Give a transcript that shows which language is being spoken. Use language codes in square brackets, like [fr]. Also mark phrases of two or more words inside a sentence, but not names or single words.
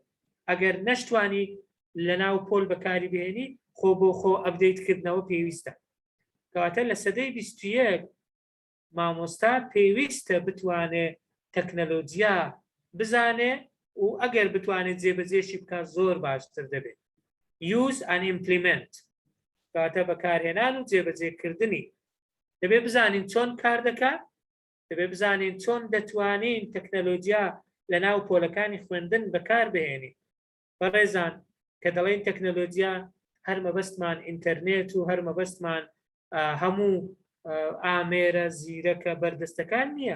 [ckb] ئەگەر نەشتوانی لە ناو پۆل بەکاری بهێنی، خۆ بۆ خۆ ئەپدەیتکردنەوە پێویستە. کەواتە لە سەدەی 21 مامۆستا پێویستە بتوانێت تەکنەلۆجیا بزانێ و ئەگەر بتوانێت جێبەجێشی بکات زۆر باشتر دەبێت. [en] use and implement [ckb] کەواتە بەکارهێنان و جێبەجێکردنی. دەبێت بزانین چۆن کار دەکات، دەبێت بزانین چۆن دەتوانین تەکنەلۆجیا لە ناو پۆلەکانی خوێندن بەکار بهێنین. بەڕێزان کە دەڵێن تەکنەلۆجیا هەر مەبەستمان ئینتەرنێت و هەر مەبەستمان هەموو ئامێرە زیرەکە بەردەستەکان نییە.